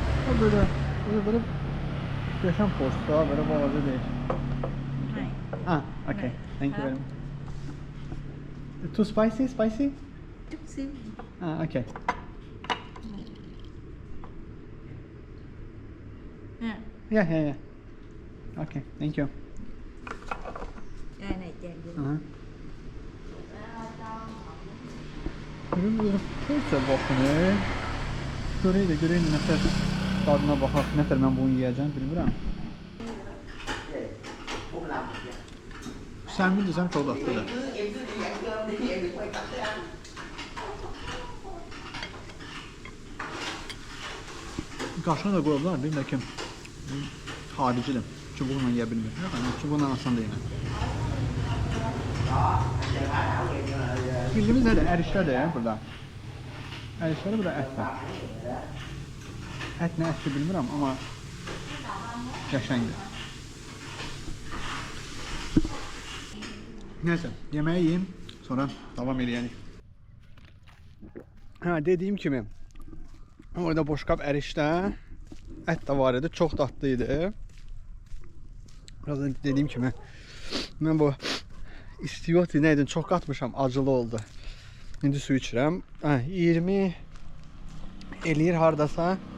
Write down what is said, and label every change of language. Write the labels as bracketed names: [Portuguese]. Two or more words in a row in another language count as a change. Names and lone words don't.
[Turkish] O böyle yaşam posta böyle balaca değil. [English] Ah, okay. Thank you very much. Too spicy? Spicy? [Vietnamese] Chút xíu. [English] Ah, okay. Ha. Yeah. Okay, thank you. [Vietnamese] Đây này chèn vô. [Azerbaijani] Aha. Görün poğaça baxın. Görək nəfər dadına baxaq. Nəfər mən bunu yeyəcəm bilmirəm. Sən bilirsən çox dadlıdır. [Vietnamese] Em cứ đi ăn cơm đi, em đừng quan tâm tới anh. [Azerbaijani] Qaşını da qoyublar, bir də ki haricidir. Çubuqla yeyə bilmir. Çubuqla asan deyil. Bildiyimiz nədir? Ərişlər də burada. Ərişlər burada ət var. Ət nə ətdir bilmirəm, amma qəşəngdir. [Turkish] Neyse, yemeği yiyeyim, sonra devam edelim. [Azerbaijani] Ha, [Turkish] dediğim gibi [Azerbaijani] orada boşqab ərişdə ət də var idi, çox dadlıydı. Biraz da dediğim kimi mən bu istiyoti neydi, çox qatmışam, acılı oldu. İndi su içirəm. 20 eləyir hardasa.